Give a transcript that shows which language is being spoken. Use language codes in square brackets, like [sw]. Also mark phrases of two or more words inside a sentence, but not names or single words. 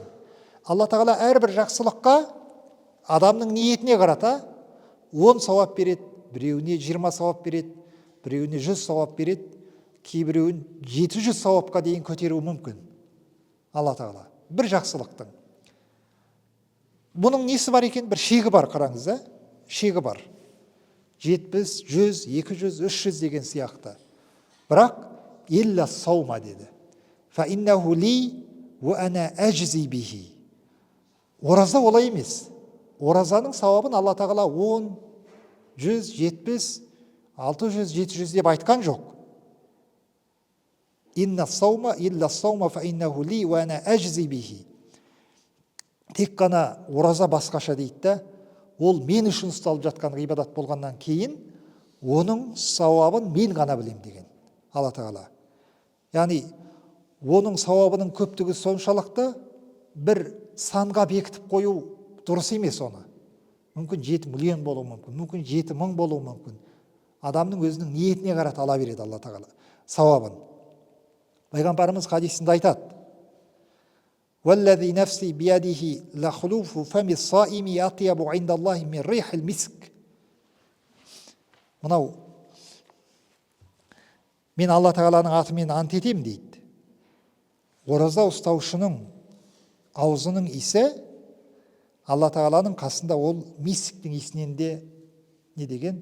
[kk] Алла Тағала әрбір жақсылыққа адамның ниетіне қарата 10 сауап береді, біреуіне 20 сауап береді, біреуіне 100 сауап береді, кейбіреуін 700 сауапқа дейін көтеруі мүмкін. Алла Тағала бір жақсылықтың. Бұның несі бар екен? Бір шегі бар, қараңыз, шегі бар. 70, 100, 200, 300 деген сияқты. Бірақ [ar] إلا الصوم [kk] деді. [ar] فإنه لي وأنا أجزي به. [kk] Ораза олай емес. Оразаның сауабын Алла Тағала 10, 100, 70, 600, 700 деп айтқан жоқ. [ar] إن الصوم إلا الصوم فإنه لي وأنا أجزي به. [kk] Тек қана ораза басқаша дейді да, ол мен үшін ұсталып жатқан ғибадат болғаннан кейін, оның сауабын мен ғана білем деген Алла Тағала. Яғни, оның сауабының көптігі соншалықты бір санға бекітіп қою дұрыс емес оны. Мүмкін 7 миллион болуы мүмкін, мүмкін 7 мың болуы мүмкін. Адамның өзінің ниетіне қарата ала береді Алла Тағала сауабын. Пайғамбарымыз хадисінде айтады: [ar] وَالَّذِي نَفْسِي بِيَدِهِ لَخُلُوفُ فَمِ الصَّائِمِ أَطْيَبُ عِنْدَ اللَّهِ مِنْ رِيحِ الْمِسْكِ. [kk] Мынау, мен Алла Тағаланың атымен ант етем дейді. Ораза ұстаушының аузының иісі Алла Тағаланың қасында ол мисіктің иісінен де не деген?